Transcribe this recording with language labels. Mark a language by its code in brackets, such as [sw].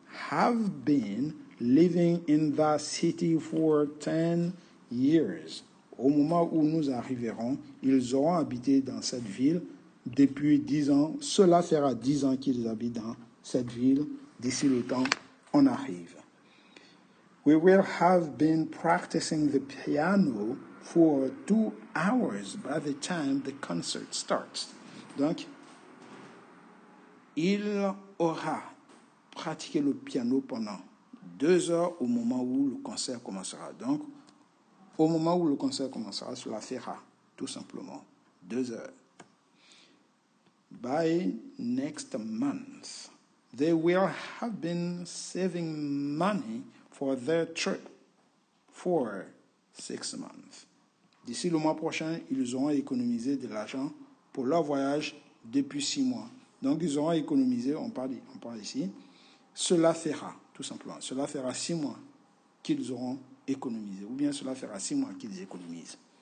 [en] have been living in that city for 10 years. [fr] Au moment où nous arriverons, ils auront habité dans cette ville depuis 10 ans. Cela fera 10 ans qu'ils habitent dans cette ville. D'ici le temps, on arrive. [en] We will have been practicing the piano for 2 hours by the time the concert starts. [fr] Donc, il aura pratiqué le piano pendant 2 heures au moment où le concert commencera. Donc, au moment où le concert commencera, cela fera tout simplement 2 heures. [en] By next month, they will have been saving money for their trip for 6 months. [fr] D'ici le mois prochain, ils auront économisé de l'argent pour leur voyage depuis 6 mois. Donc, ils auront économisé, on parle ici, cela fera, tout simplement, cela fera 6 mois qu'ils auront économisé, ou bien cela fera 6 mois qu'ils économisent.